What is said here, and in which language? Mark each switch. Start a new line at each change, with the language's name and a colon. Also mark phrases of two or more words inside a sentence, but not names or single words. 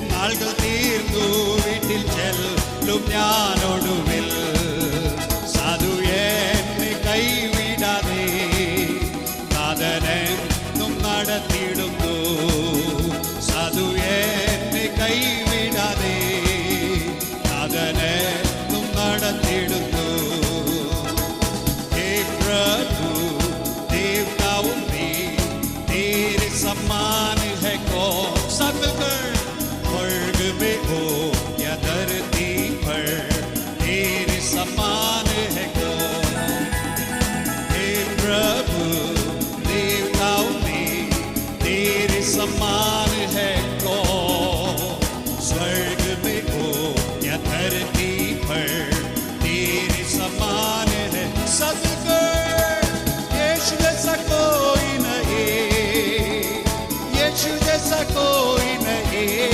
Malayalam: നാളുകൾ തീർന്നു വീട്ടിൽ ചെല്ലും ഞാനൊടുവിൽ സാധു എന്നെ കൈവിടാതെ നാഥനെന്നും നടത്തിയിടുന്നു സാധു എന്നെ കൈവിടാതെ നാഥനെന്നും നടത്തിയിടുന്നു
Hindi: हे प्रभु देवताओं में तेरे समान है कौन सब कर स्वर्ग में हो या धरती पर तेरे समान है कौन हे प्रभु देवताओं में तेरे समान है कौन स्वर्ग में हो या धरती पर तेरे समान है सब कर यीशु जैसा कोई नहीं यीशु जैसा कोई नहीं